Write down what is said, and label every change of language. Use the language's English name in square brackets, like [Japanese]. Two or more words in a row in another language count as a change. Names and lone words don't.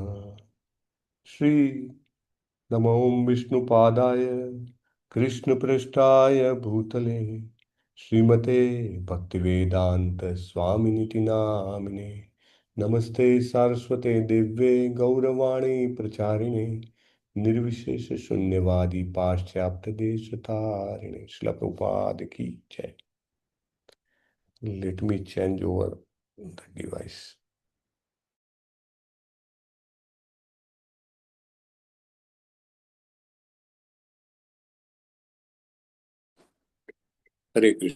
[Sanskrit] શ્રી નમો વિષ્ણુપાદાય કૃષ્ણપ્રેષ્ઠાય ભૂતલે શ્રીમતે ભક્તિવેદાંત સ્વામિનિતિ નામિને નમસ્તે સારસ્વતે દિવ્યે ગૌરવાણી પ્રચારિણે निर्विशेष शून्यवादी पाश्चात्य देश तारिणे. [Hindi] श्रील प्रभुपाद की जय. [English] Let me change over the device. [Sanskrit] हरे कृष्ण.